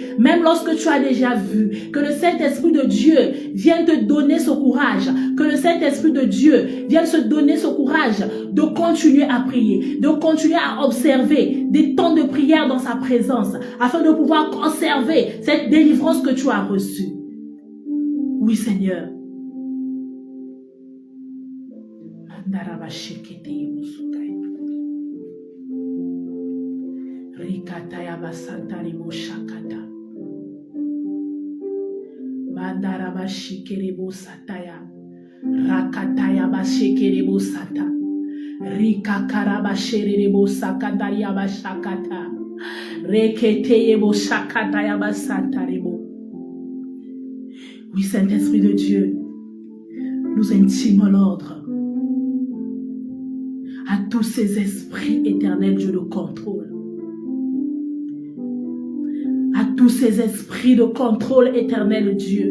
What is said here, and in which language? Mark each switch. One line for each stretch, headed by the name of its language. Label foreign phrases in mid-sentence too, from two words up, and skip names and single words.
French: Même lorsque tu as déjà vu, que le Saint-Esprit de Dieu vienne te donner ce courage. Que le Saint-Esprit de Dieu vienne se donner ce courage de continuer à prier, de continuer à observer des temps de prière dans sa présence, afin de pouvoir conserver cette délivrance que tu as reçue. Oui, Seigneur. Rikataya basantari moshakata. Mandaraba shikerebo sataya. Rakataya bashikerebo sata. Rikakaraba sherebo sakandaria bashakata. Reketeyebo shakataya basantarebo. Oui, Saint-Esprit de Dieu, nous intimons l'ordre à tous ces esprits éternels, Dieu de contrôle. À tous ces esprits de contrôle éternel, Dieu.